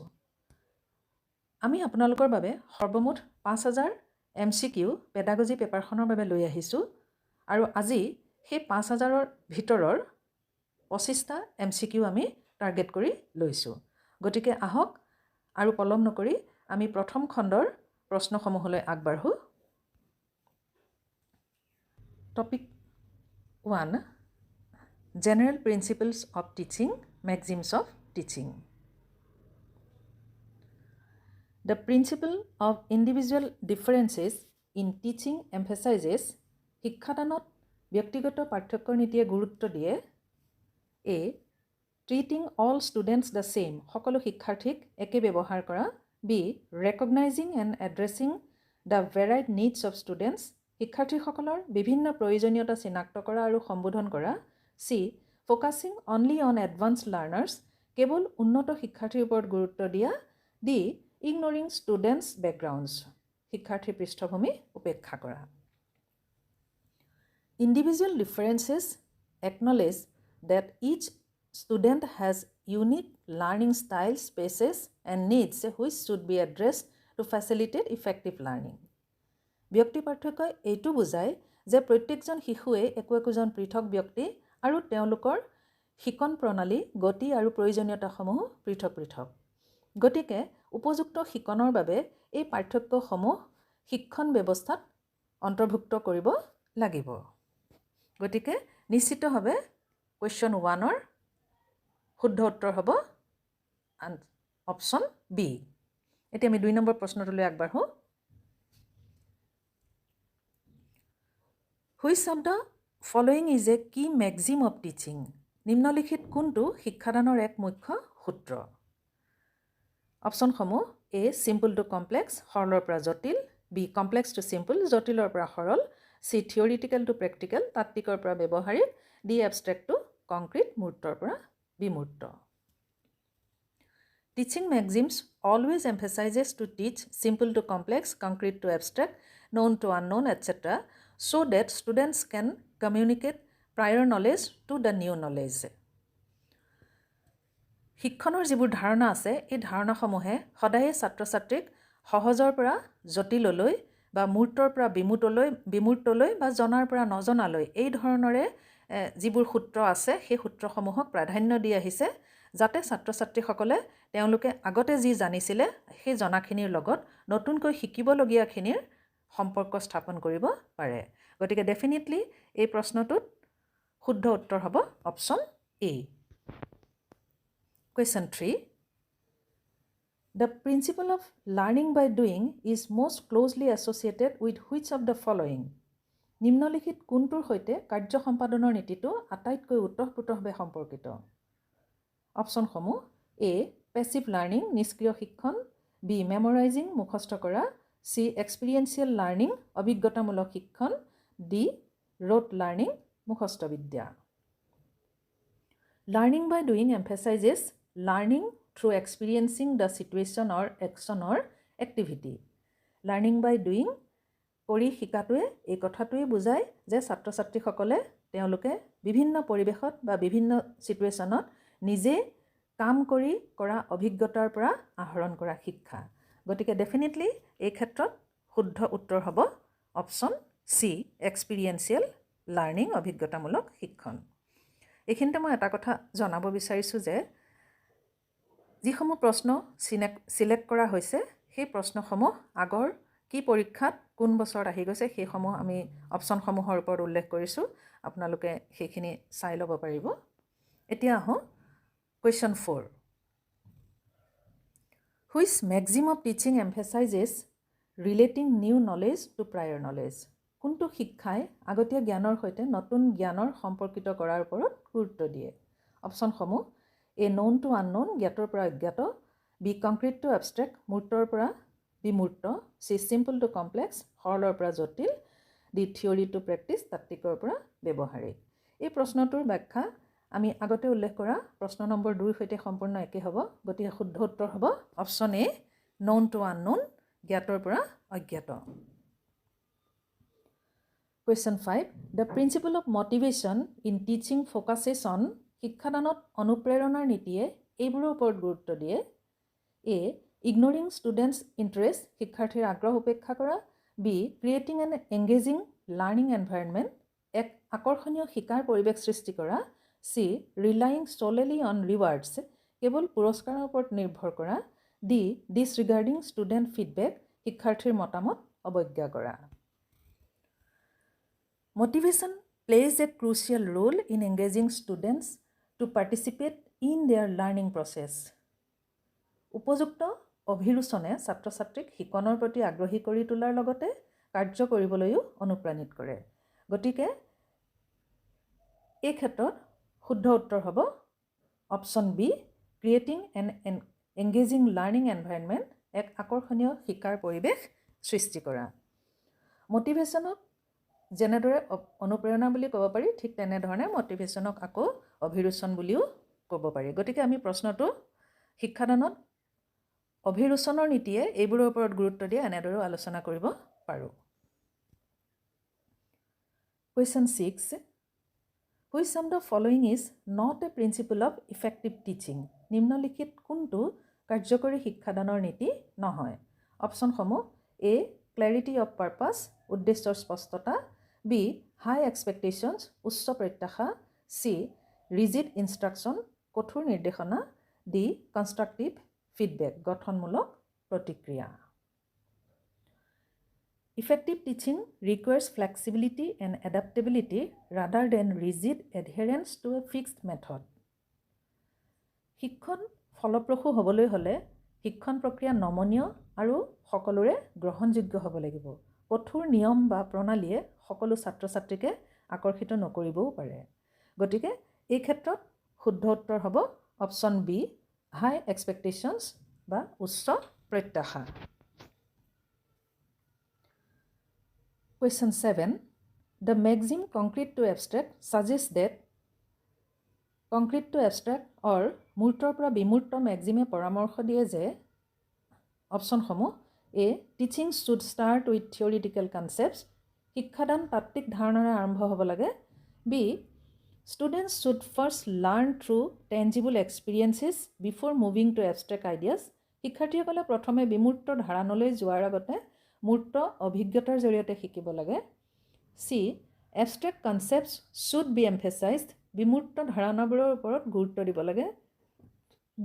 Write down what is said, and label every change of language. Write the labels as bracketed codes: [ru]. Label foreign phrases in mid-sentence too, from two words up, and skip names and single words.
[as] আমি আপোনালোকৰ বাবে সৰ্বমুঠ 5000 MCQ পেডাগজি পেপাৰখনৰ বাবে লৈ আহিছোঁ আৰু আজি সেই 5000ৰ ভিতৰৰ 25টা MCQ আমি টাৰ্গেট কৰি লৈছোঁ। গতিকে আহক আৰু পলম নকৰি আমি প্ৰথম খণ্ডৰ প্ৰশ্নসমূহলৈ আগবাঢ়োঁ। [en] Topic 1, General Principles of Teaching, Maxims of Teaching. The principle of individual differences in teaching emphasizes [as] শিক্ষাদানত ব্যক্তিগত পাৰ্থক্যৰ নীতিয়ে গুৰুত্ব দিয়ে। [en] A, treating all students the same, [as] সকলো শিক্ষাৰ্থীক একে ব্যৱহাৰ কৰা। [en] B, recognizing and addressing the varied needs of students, [as] শিক্ষাৰ্থীসকলৰ বিভিন্ন প্ৰয়োজনীয়তা চিনাক্ত কৰা আৰু সম্বোধন কৰা। [en] C, focusing only on advanced learners, [as] কেৱল উন্নত শিক্ষাৰ্থীৰ ওপৰত গুৰুত্ব দিয়া। [en] D, ignoring students' backgrounds, [as] শিক্ষাৰ্থীৰ পৃষ্ঠভূমি উপেক্ষা কৰা। [en] Individual differences acknowledge that each student has unique learning styles, spaces, and needs which should be addressed to facilitate effective learning. [as] ব্যক্তি পাৰ্থক্যই এইটো বুজায় যে প্ৰত্যেকজন শিশুৱে একোজন পৃথক ব্যক্তি আৰু তেওঁলোকৰ শিকন প্ৰণালী, গতি আৰু প্ৰয়োজনীয়তাসমূহ পৃথক পৃথক। গতিকে উপযুক্ত শিকনৰ বাবে এই পাৰ্থক্যসমূহ শিক্ষণ ব্যৱস্থাত অন্তৰ্ভুক্ত কৰিব লাগিব। গতিকে নিশ্চিতভাৱে কুৱেশ্যন 1ৰ শুদ্ধ উত্তৰ হ'ব অপশ্যন B। এতিয়া আমি 2 নম্বৰ প্ৰশ্নটোলৈ আগবাঢ়োঁ। [en] Which of the following is a key maxim of teaching? [as] নিম্নলিখিত কোনটো শিক্ষাদানৰ এক মুখ্য সূত্ৰ? [en] অপশ্যনসমূহ A, simple to complex, [as] সৰলৰ পৰা জটিল। [en] B, complex to simple, [as] জটিলৰ পৰা সৰল। [en] C, theoretical to practical, [as] তাত্ত্বিকৰ পৰা ব্যৱহাৰিক। [en] D, abstract to concrete, [as] মূৰ্তৰ পৰা বিমূৰ্ত। [en] Teaching maxims always emphasizes to teach simple to complex, concrete to abstract, known to unknown, etc., so that students can communicate prior knowledge to the new knowledge. [as] শিক্ষণৰ যিবোৰ ধাৰণা আছে এই ধাৰণাসমূহে সদায়ে ছাত্ৰ ছাত্ৰীক সহজৰ পৰা জটিললৈ বা মূৰ্তৰ পৰা বিমূৰ্তলৈ বা জনাৰ পৰা নজনালৈ এই ধৰণৰে যিবোৰ সূত্ৰ আছে সেই সূত্ৰসমূহক প্ৰাধান্য দি আহিছে যাতে ছাত্ৰ ছাত্ৰীসকলে তেওঁলোকে আগতে যি জানিছিলে সেই জনাখিনিৰ লগত নতুনকৈ শিকিবলগীয়াখিনিৰ সম্পৰ্ক স্থাপন কৰিব পাৰে। গতিকে ডেফিনেটলি এই প্ৰশ্নটোত শুদ্ধ উত্তৰ হ'ব অপশ্যন A। [en] Question 3. The principle of learning by doing is most closely associated with which of the following? [as] নিম্নলিখিত কোনটোৰ সৈতে কাৰ্য সম্পাদনৰ নীতিটো আটাইতকৈ ওতঃপ্ৰোতভাৱে সম্পৰ্কিত? অপশ্যনসমূহ A, [en] passive learning, [as] নিষ্ক্ৰিয় শিক্ষণ। B, মেমৰাইজিং, মুখস্থ কৰা। C, [en] experiential learning, [as] অভিজ্ঞতামূলক শিক্ষণ। D, [en] rote learning, [as] মুখস্থ বিদ্যা। [en] Learning by doing emphasizes learning through experiencing the situation or action or activity. Learning by doing [as] কৰি শিকাটোৱে এই কথাটোৱে বুজায় যে ছাত্ৰ ছাত্ৰীসকলে তেওঁলোকে বিভিন্ন পৰিৱেশত বা বিভিন্ন চিটুৱেশ্যনত নিজে কাম কৰি কৰা অভিজ্ঞতাৰ পৰা আহৰণ কৰা শিক্ষা। গতিকে ডেফিনেটলি এই ক্ষেত্ৰত শুদ্ধ উত্তৰ হ'ব [en] option C experiential learning [as] অভিজ্ঞতামূলক শিক্ষণ এইখিনিতে মই এটা কথা জনাব বিচাৰিছোঁ যে যিসমূহ প্ৰশ্ন সিলেক্ট কৰা হৈছে সেই প্ৰশ্নসমূহ আগৰ কি পৰীক্ষাত কোন বছৰত আহি গৈছে সেইসমূহ আমি অপশ্যনসমূহৰ ওপৰত উল্লেখ কৰিছোঁ আপোনালোকে সেইখিনি চাই ল'ব পাৰিব এতিয়া আহোঁ কুৱেশ্যন 4 [en] Which maxim of teaching emphasizes relating new knowledge to prior knowledge? [as] কোনটো শিক্ষাই আগতীয়া জ্ঞানৰ সৈতে নতুন জ্ঞানৰ সম্পৰ্কিত কৰাৰ ওপৰত গুৰুত্ব দিয়ে অপশ্যনসমূহ [en] A known to unknown [as] জ্ঞাতৰ পৰা অজ্ঞাত [en] B concrete to abstract [as] মূৰ্তৰ পৰা বিমূৰ্ত [en] C simple to complex [as] সৰলৰ পৰা জটিল [en] D theory to practice [as] তাত্ত্বিকৰ পৰা ব্যৱহাৰিক এই প্ৰশ্নটোৰ ব্যাখ্যা আমি আগতে উল্লেখ কৰা প্ৰশ্ন নম্বৰ 2 সৈতে সম্পূৰ্ণ একে হ'ব গতিকে শুদ্ধ উত্তৰ হ'ব অপশ্যন এ [en] known to unknown [as] জ্ঞাতৰ পৰা অজ্ঞাত [en] Question 5 The principle of motivation in teaching focuses on [as] শিক্ষাদানত অনুপ্ৰেৰণাৰ নীতিয়ে এইবোৰৰ ওপৰত গুৰুত্ব দিয়ে [en] A ignoring students interest [as] শিক্ষাৰ্থীৰ আগ্ৰহ উপেক্ষা কৰা [en] B creating an engaging learning environment [as] এক আকৰ্ষণীয় শিকাৰ পৰিৱেশ সৃষ্টি কৰা [en] C relying solely on rewards [as] কেৱল পুৰস্কাৰৰ ওপৰত নিৰ্ভৰ কৰা [en] D disregarding student feedback [as] শিক্ষাৰ্থীৰ মতামত অৱজ্ঞা কৰা [en] Motivation plays a crucial role in engaging students to participate in their learning process [as] উপযুক্ত অভিৰুচনে ছাত্ৰ-ছাত্ৰীক শিকনৰ প্ৰতি আগ্ৰহী কৰি তোলাৰ লগতে কাৰ্য কৰিবলৈও অনুপ্ৰাণিত কৰে গতিকে এই ক্ষেত্ৰত শুদ্ধ উত্তৰ হ'ব [en] option B creating an engaging learning environment [as] এক আকৰ্ষণীয় শিকাৰ পৰিৱেশ সৃষ্টি কৰা মটিভেশ্যনক যেনেদৰে অনুপ্ৰেৰণা বুলি ক'ব পাৰি ঠিক তেনেধৰণে মটিভেশ্যনক আকৌ অভিৰুচন বুলিও ক'ব পাৰি গতিকে আমি প্ৰশ্নটো শিক্ষাদানত অভিৰুচনৰ নীতিয়ে এইবোৰৰ ওপৰত গুৰুত্ব দিয়ে এনেদৰে আলোচনা কৰিব পাৰোঁ [en] Question 6 Which of the following is not a principle of effective teaching? [as] নিম্নলিখিত কোনটো কাৰ্যকৰী শিক্ষাদানৰ নীতি নহয় অপশ্যনসমূহ A clarity of purpose উদ্দেশ্যৰ স্পষ্টতা B high expectations উচ্চ প্ৰত্যাশা C rigid instruction কঠোৰ নিৰ্দেশনা D constructive feedback গঠনমূলক প্ৰতিক্ৰিয়া Effective teaching requires flexibility and adaptability rather than rigid adherence to a fixed method. শিক্ষণ ফলপ্ৰসূ হ'বলৈ হ'লে শিক্ষণ প্ৰক্ৰিয়া নমনীয় আৰু সকলোৰে গ্ৰহণযোগ্য হ'ব লাগিব। কঠোৰ নিয়ম বা প্ৰণালীয়ে সকলো ছাত্ৰ-ছাত্ৰীকে আকৰ্ষিত নকৰিবও পাৰে। গতিকে এই ক্ষেত্ৰত শুদ্ধ উত্তৰ হ'ব [en] option B high expectations [as] বা উচ্চ প্ৰত্যাশা। [en] Question 7. The maxim concrete to abstract suggests that concrete to abstract or [as] মূৰ্তৰ পৰা বিমূৰ্ত [en] maxime [as] পৰামৰ্শ দিয়ে যে অপশ্যনসমূহ [en] A. Teaching should start with theoretical concepts [as] শিক্ষাদান তাত্ত্বিক ধাৰণাৰে আৰম্ভ হ'ব লাগে [en] B. Students should first learn through tangible experiences before moving to abstract ideas [as] শিক্ষাৰ্থীসকলে প্ৰথমে বিমূৰ্ত ধাৰণালৈ যোৱাৰ আগতে মূৰ্ত অভিজ্ঞতাৰ জৰিয়তে শিকিব লাগে [en] C. Abstract concepts should be emphasized [as] বিমূৰ্ত ধাৰণাবোৰৰ ওপৰত গুৰুত্ব দিব লাগে D.